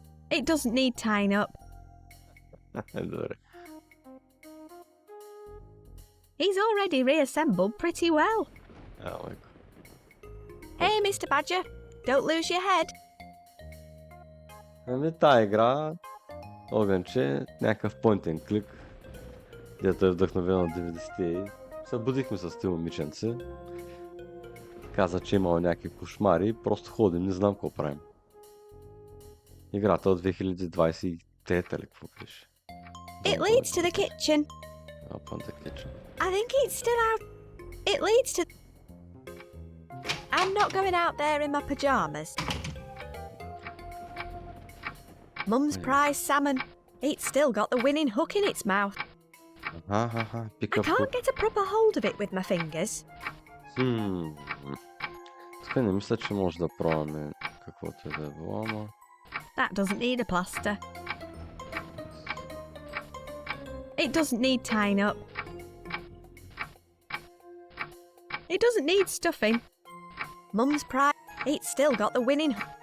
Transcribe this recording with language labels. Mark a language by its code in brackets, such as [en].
[en] It doesn't need tying up. [bg] Добре. [en] He's already reassembled pretty well. [bg] Майко. [en] Hey, Mr. Badger, don't lose your head. [bg] Ами тая игра, огънче, някакъв point and click, дето е вдъхновено от 90-те. Събудихме с тези момиченце. Каза, че имало някакви кошмари, просто ходим, не знам какво правим. Играта от 2023 ли, какво пише? [en] It leads to the kitchen. Open the kitchen. I think it's still out. It leads to... I'm not going out there in my pyjamas. Mum's prize salmon. It's still got the winning hook in its mouth. Pick I up can't hook. get a proper hold of it with my fingers. [bg] Тук не мисля, че може да пробваме каквото и да е било, ама... [en] That doesn't need a plaster. It doesn't need tying up. It doesn't need stuffing. Mum's pride. It's still got the winning.